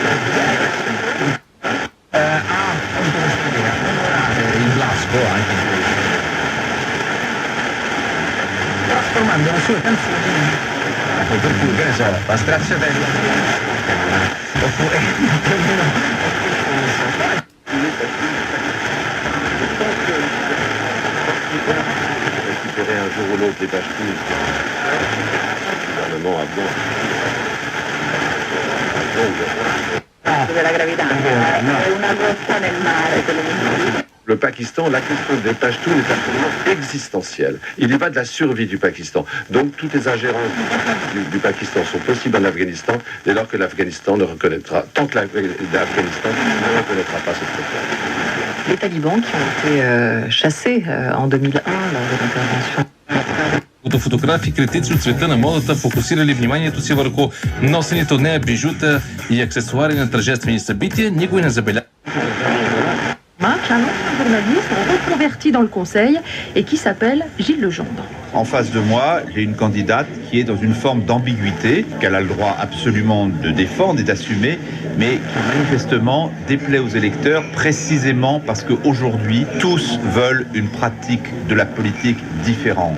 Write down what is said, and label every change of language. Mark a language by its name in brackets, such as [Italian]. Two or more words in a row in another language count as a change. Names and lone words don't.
[Italian] il Blasco anche in questo, trasformando le sue canzoni, per cui che ne so, la stracciatella oppure più o meno [French] récupérer un jour ou l'autre les Pashtuns. Le gouvernement [Italian] Della gravidanza è una goccia nel mare, quello che [French] Le Pakistan, la question des Pashtuns est absolument existentielle. Il y va de la survie du Pakistan. Donc toutes les ingérences du Pakistan sont possibles en Afghanistan dès lors que l'Afghanistan ne reconnaîtra, tant que l'Afghanistan ne reconnaîtra pas cette frontière. Les talibans qui ont été chassés en 2001 lors de l'intervention. [Bulgarian] Фотографии критици от света на модата фокусирали вниманието си върху носените от нея бижута и аксесуари на тържествени събития. Никой не забеляза. [French] Un autre journaliste reconverti dans le conseil et qui s'appelle Gilles Legendre. En face de moi, j'ai une candidate qui est dans une forme d'ambiguïté, qu'elle a le droit absolument de défendre et d'assumer, mais qui manifestement déplaît aux électeurs précisément parce qu'aujourd'hui, tous veulent une pratique de la politique différente.